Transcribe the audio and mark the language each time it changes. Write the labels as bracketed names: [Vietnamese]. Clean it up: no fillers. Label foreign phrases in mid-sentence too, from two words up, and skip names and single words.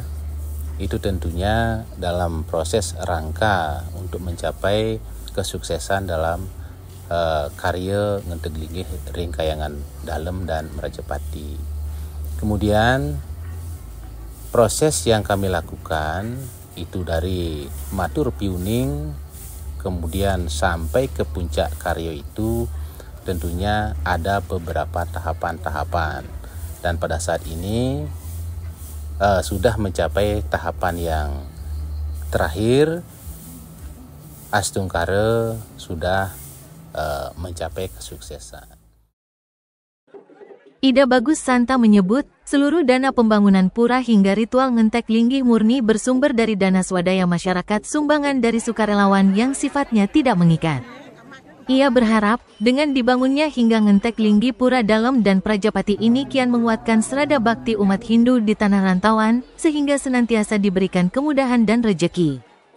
[Indonesian] Itu tentunya dalam proses rangka untuk mencapai kesuksesan dalam karya Ngentek Linggih Ringkayangan Dalem dan Prajapati. Kemudian proses yang kami lakukan itu dari [Balinese] matur piuning [Indonesian] kemudian sampai ke puncak karya itu tentunya ada beberapa tahapan-tahapan, dan pada saat ini sudah mencapai tahapan yang terakhir. Astungkara sudah mencapai kesuksesan. Ida Bagus Santa menyebut, seluruh dana pembangunan pura hingga ritual [Balinese] ngentek linggih [Indonesian] murni bersumber dari dana swadaya masyarakat sumbangan dari sukarelawan yang sifatnya tidak mengikat. Ia berharap, dengan dibangunnya hingga [Balinese] ngentek linggi [Indonesian] Pura Dalem dan Prajapati ini kian menguatkan serada bakti umat Hindu di tanah rantauan, sehingga senantiasa diberikan kemudahan dan rejeki.